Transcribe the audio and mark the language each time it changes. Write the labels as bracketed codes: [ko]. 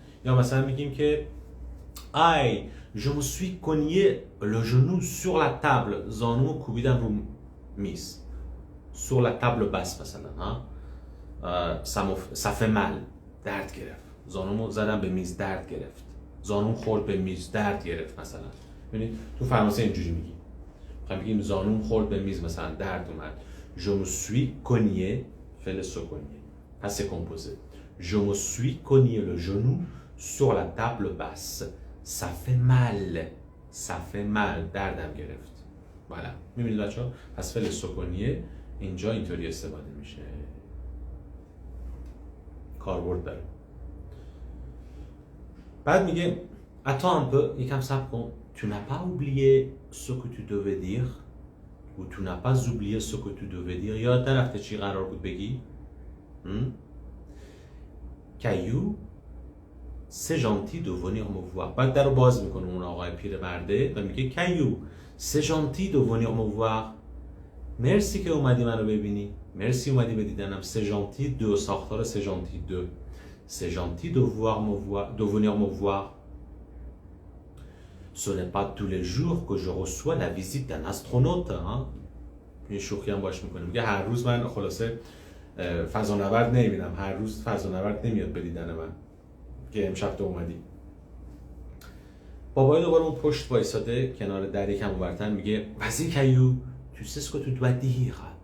[fa] یا مثلا میگیم که [fr] je me suis cogné le genou sur la table. [fa] زانومو کوبیدم رو میز. [fr] sur la table basse مثلا ça fait mal. [fa] درد گرفت. زانومو زدم به میز، درد گرفت. زانوم خورد به میز، درد گرفت مثلا. ببینید تو فرانسه اینجوری میگیم. میخوایم بگیم زانوم خورد به میز مثلا، درد اومد. [fr] je me suis cogné [fa] فعل سکونیه. پس کمپوزه. [fr] je me suis cogné le genou sur la table basse. ça fait mal. [fa] دردم گرفت. بالا. میبینید بچه‌ها؟ پس فعل سکونیه اینجا اینطوری استفاده میشه. کاربرد داره. بعد میگه [fr] attends un peu، [fa] یکم صبر کن. [fr] tu n'as pas oublié ce que tu devais dire ou tu n'as pas oublié ce que tu devais dire. [fa] یاد نرفته چی قرار بود بگی؟ [fr] Caillou c'est gentil de venir me voir. [fa] بعد در رو باز میکنه اون آقای پیرمرده و میگه [fr] Caillou c'est gentil de venir me voir. [fa] مرسی که اومدی منو ببینی. مرسی اومدی به دیدنم. [fr] c'est gentil de ساختار c'est gentil de. c'est gentil de venir me voir. Ce n'est pas tous les jours que je reçois la visite d'un astronaute. [fa] یه شوخی هم باش میکنه. میگه هر روز من خلاصه فضانورد نمیبینم. هر روز فضانورد نمیاد به دیدن من که امشب تو اومدی. بابای دوباره اون پشت وایساده کنار در یکم اونورتر میگه [fr] vas-y Caillou tu sais ce que tu dois dire.